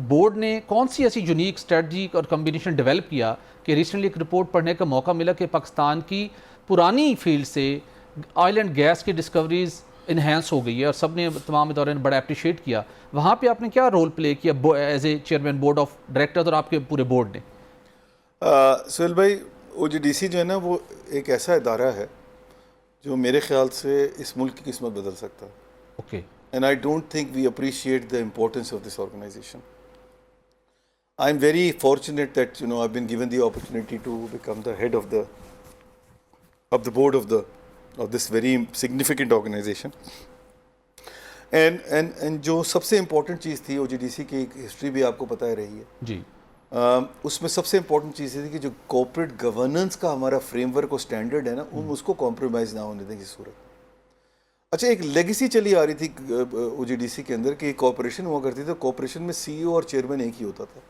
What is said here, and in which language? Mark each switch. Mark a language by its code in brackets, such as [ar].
[ur] Board نے کون سی ایسی یونیک اسٹریٹجی اور کمبینیشن ڈیولپ کیا کہ ریسنٹلی ایک رپورٹ پڑھنے کا موقع ملا کہ پاکستان کی پرانی فیلڈ سے آئل اینڈ گیس کی ڈسکوریز انہینس ہو گئی ہے اور سب نے تمام اداروں نے بڑا اپریشیٹ کیا. وہاں پہ آپ نے کیا رول پلے کیا as a chairman board of directors اور آپ کے پورے بورڈ نے؟ سہیل بھائی او جی ڈی سی جو ہے نا وہ ایک ایسا ادارہ ہے جو میرے خیال سے اس ملک کی قسمت بدل سکتا ہے. Okay. [en] And I don't think we appreciate the importance of this organization. I'm very fortunate that I've been given the opportunity to become the head of the board of this very significant organization. [ur] And جو سب سے important چیز تھی او جی D C کی history بھی آپ کو پتہ ہی رہی ہے جی. اس میں سب سے امپورٹنٹ چیز یہ تھی کہ جو کارپوریٹ گورننس کا ہمارا فریم ورک اور اسٹینڈرڈ ہے نا اس کو کمپرومائز نہ ہونے دیں کی صورت. اچھا ایک لیگیسی چلی آ رہی تھی او جی ڈی سی کے اندر کہ کارپوریشن ہوا کرتی تھی, کارپوریشن میں سی ای او اور چیئرمین ایک ہی ہوتا تھا.